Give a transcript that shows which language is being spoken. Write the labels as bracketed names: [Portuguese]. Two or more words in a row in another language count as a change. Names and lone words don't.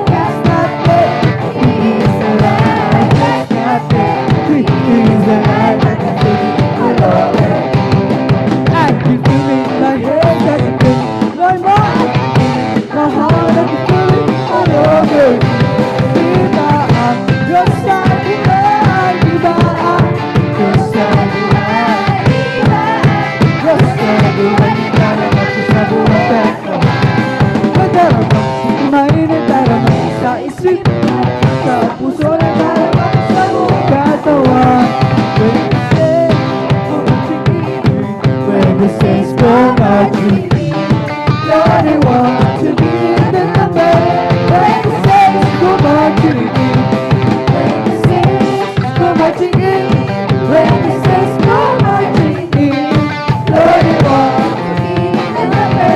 [English] Can't stop it, He's alive. Can't stop it, He's alive. I can feel it all over. I can feel it in my head, I can feel it in my mind, my heart. I can feel it all over me. [Spanish] Viva, Dios sabe, viva, Dios sabe, Dios sabe, Dios sabe, [Filipino] nagdarama sa kamay, nagdarama sa isip, sa puso, nagdarama sa buong katawan. [English] When the saints go marching, Lord, I want to be in the number. When the saints go marching in, when the saints go marching in, when the saints go marching in, Lord, I want to be in the number.